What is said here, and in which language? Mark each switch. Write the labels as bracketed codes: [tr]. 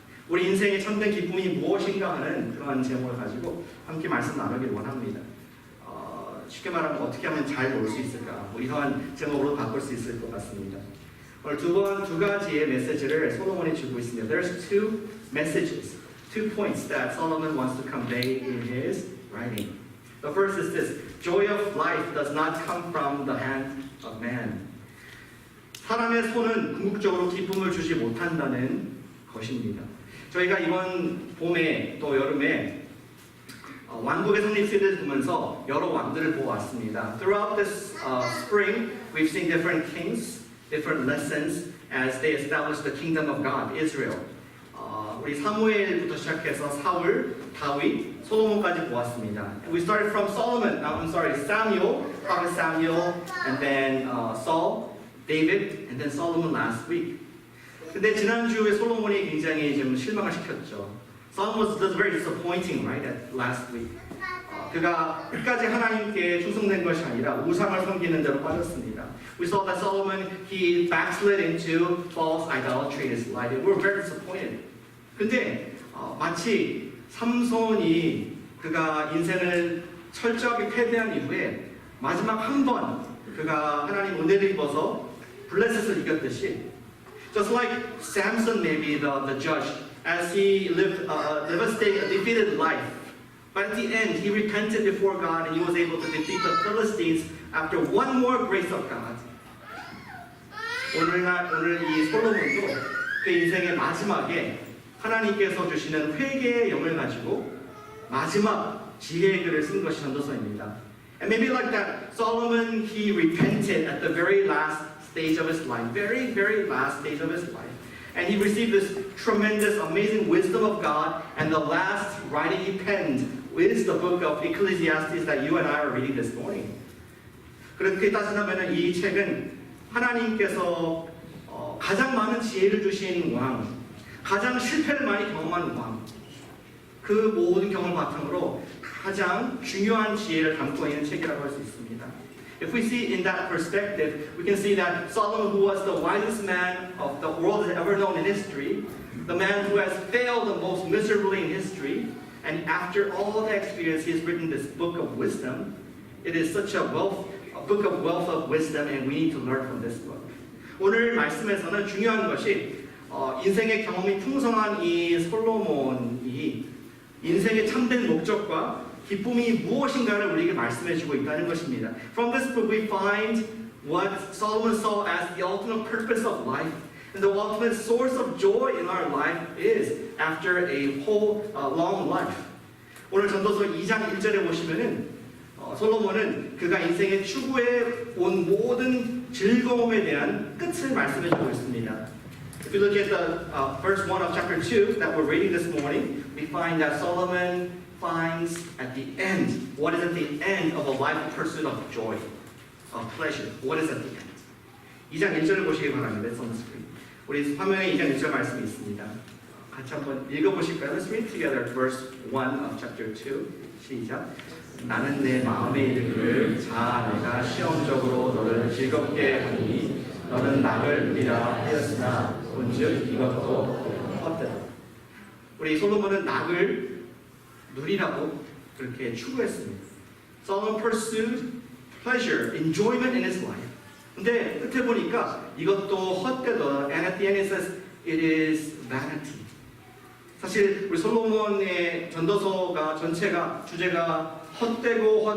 [ko] 우리 인생의 참된 기쁨이 무엇인가 하는 그런 제목을 가지고 함께 말씀 나누기를 원합니다. 쉽게 말하면 어떻게 하면 잘 놀 수 있을까? 이러한 제목으로 바꿀 수 있을 것 같습니다. 오늘 두 가지의 메시지를 솔로몬이 주고 있습니다. [en] There's two messages, 2 points that Solomon wants to convey in his writing. The first is this: joy of life does not come from the hand of man. [ko] 사람의 손은 궁극적으로 기쁨을 주지 못한다는 것입니다. 저희가 이번 봄에 또 여름에 왕국의 성립 시대를 보면서 여러 왕들을 보았습니다. [en] Throughout this spring, we've seen different kings, different lessons as they established the kingdom of God, Israel. [ko] 우리 사무엘부터 시작해서 사울, 다윗, 솔로몬까지 보았습니다. [en] We started from Samuel, prophet Samuel, and then Saul, David, and then Solomon last week. [ko] 근데 지난주에 솔로몬이 굉장히 좀 실망을 시켰죠. [en] Solomon was very disappointing, right, at last week. [ko] 그가 끝까지 하나님께 충성된 것이 아니라 우상을 섬기는 대로 빠졌습니다. [en] We saw that Solomon, he backslid into false idolatry in his life. We were very disappointed. 근데 마치 삼손이 그가 인생을 철저하게 패배한 이후에 마지막 한 번 그가 하나님 은혜를 입어서 블레셋을 이겼듯이, just like Samson may be the judge as he lived a defeated life, but at the end he repented before God and he was able to defeat the Philistines after one more grace of God. [ko] 오늘 이 솔로몬도 그 인생의 마지막에 하나님께서 주시는 회개의 영을 가지고 마지막 지혜의 글을 쓴 것이 전도서입니다. [en] And maybe like that, Solomon, he repented at the very last stage of his life, very, very last stage of his life. And he received this tremendous, amazing wisdom of God, and the last writing he penned is the book of Ecclesiastes that you and I are reading this morning. [ko] 그렇게 따진다면 이 책은 하나님께서 가장 많은 지혜를 주신 왕, 가장 실패를 많이 경험한 왕, 그 모든 경험을 바탕으로 가장 중요한 지혜를 담고 있는 책이라고 할 수 있습니다. [en] If we see in that perspective, we can see that Solomon, who was the wisest man of the world has ever known in history, the man who has failed the most miserably in history, and after all that experience, he has written this book of wisdom. It is such a book of wealth of wisdom, and we need to learn from this book. [ko] 오늘 말씀에서는 중요한 것이 인생의 경험이 풍성한 이 솔로몬이 인생의 참된 목적과 기쁨이 무엇인가를 우리에게 말씀해주고 있다는 것입니다. [en] From this book we find what Solomon saw as the ultimate purpose of life, and the ultimate source of joy in our life is after a whole long life. [ko] 오늘 전도서 2장 1절에 보시면은 솔로몬은 그가 인생의 추구해 온 모든 즐거움에 대한 끝을 말씀해주고 있습니다. [en] If you look at the verse 1 of chapter 2 that we're reading this morning, we find that Solomon finds at the end, what is at the end of a life of pursuit of joy, of pleasure. What is at the end? [ko] 2장 1절을 보시기 바랍니다. [en] It's on the screen. [ko] 우리 화면에 2장 1절 말씀이 있습니다. 같이 한번 읽어보실까요? [en] Let's read together verse 1 of chapter 2. [ko] 시작. 나는 내 마음에 이르기를 자 내가 시험적으로 너를 즐겁게 하니 너는 낙을 누리라 하였으나 본즉 이것도 헛되다. 우리 솔로몬은 낙을 누리라고 그렇게 추구했습니다. [en] Solomon pursued pleasure, enjoyment in his life. [ko] 근데 끝에 보니까 이것도 헛되다. [en] And at the end it says it is vanity. [ko] 사실 우리 솔로몬의 전도서가 전체가 주제가 헛되다입니다.